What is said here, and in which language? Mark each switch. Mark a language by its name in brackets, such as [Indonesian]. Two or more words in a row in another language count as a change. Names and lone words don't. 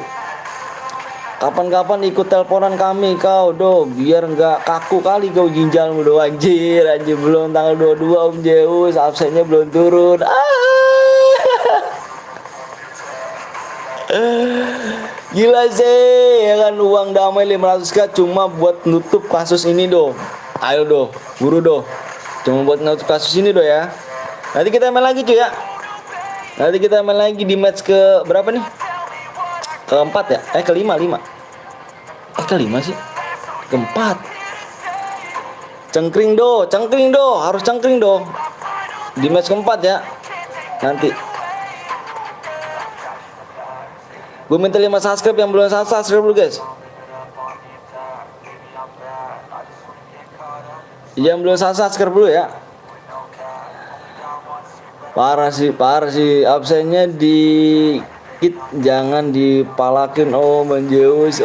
[Indonesian] Kapan-kapan ikut teleponan kami kau do, biar nggak kaku kali kau ginjalmu do anjir belum tanggal 22 Om Zeus absennya belum turun. Gila sih ya kan, uang damai 500k cuma buat nutup kasus ini do. Ayo do, buru do. Cuma buat nutup kasus ini do ya. Nanti kita main lagi cuy ya. Nanti kita main lagi di match ke berapa nih? Keempat ya? Kelima. Kelima sih? Keempat. Cengkring do, harus cengkring do. Di match keempat ya. Nanti. Gue minta 5 subscribe, yang belum subscribe dulu guys. Yang belum subscribe dulu ya. Parah sih absennya dikit, jangan dipalakin Om Zeus.